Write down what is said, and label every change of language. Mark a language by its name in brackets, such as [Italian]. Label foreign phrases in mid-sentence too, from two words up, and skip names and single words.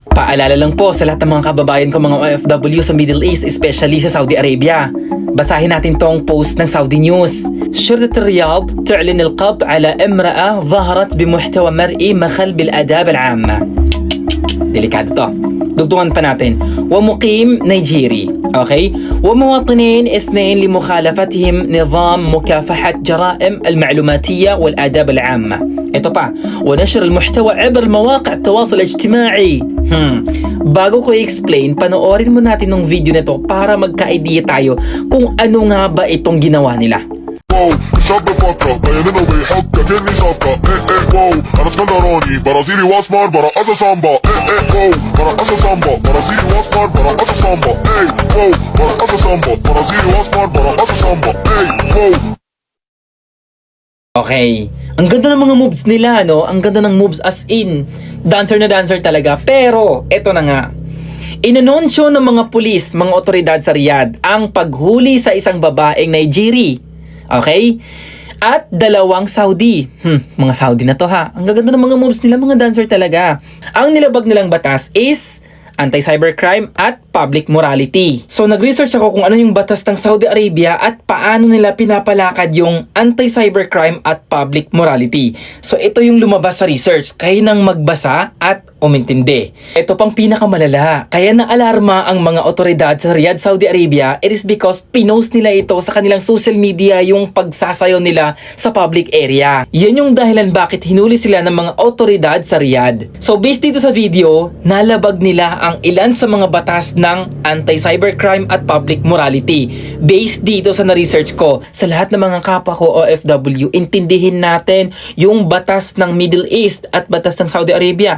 [Filipino] Paalala lang po sa lahat ng mga kababayan ko mga OFW sa Middle East, especially sa Saudi Arabia. Basahin natin tong post ng Saudi News. [Arabic] شرطة الرياض تعلن القبض على امرأة ظهرت بمحتوى مرئي مخل بالآداب العامة. [Filipino] Delikado to. Dugtungan pa natin. [Arabic] ومقيم نيجيري. Okay? ومواطنين اثنين لمخالفتهم نظام مكافحة جرائم المعلوماتية والآداب العامة. [Filipino] Ito pa. [Arabic] ونشر المحتوى عبر مواقع التواصل الاجتماعي. [Filipino] Bago ko i-explain, panoorin mo natin ng video nito para magka-idea tayo kung ano nga ba itong ginawa nila. [Arabic] واو شاب بفكر بيننا وبيحك كأني صفقة واو انا اسكندراني برازيلي واسمر برقص سامبا واو برقص سامبا برازيلي واسمر برقص سامبا واو برقص سامبا برازيلي واسمر برقص سامبا واو. [Filipino] Okay, ang ganda ng mga moves nila, no? Ang ganda ng moves [English] as in [Filipino] dancer na dancer talaga. Pero eto na nga, inanunsyo ng mga pulis, mga otoridad sa Riyadh ang paghuli sa isang babaeng Nigeri. Okay? At dalawang Saudi. Mga Saudi na to ha. Ang gaganda ng mga moves nila, mga dancer talaga. Ang nilabag nilang batas is anti-cybercrime at [English] public morality. [Filipino] So nag-research ako kung ano yung batas ng Saudi Arabia at paano nila pinapalakad yung anti-cybercrime at [English] public morality. [Filipino] So ito yung lumabas sa research. Kayo nang magbasa at umintindi. Ito pang pinakamalala. Kaya na-alarma ang mga otoridad sa Riyadh, Saudi Arabia. [English] It is because [Filipino] pinost nila ito sa kanilang [English] social media [Filipino] yung pagsasayaw nila sa [English] public area. [Filipino] Yan yung dahilan bakit hinuli sila ng mga otoridad sa Riyadh. So based dito sa video, nalabag nila ang ilan sa mga batas ng anti-cybercrime at [English] public morality. [Filipino] Based dito sa na-research ko, sa lahat ng mga kapwa ko OFW, intindihin natin yung batas ng Middle East at batas ng Saudi Arabia.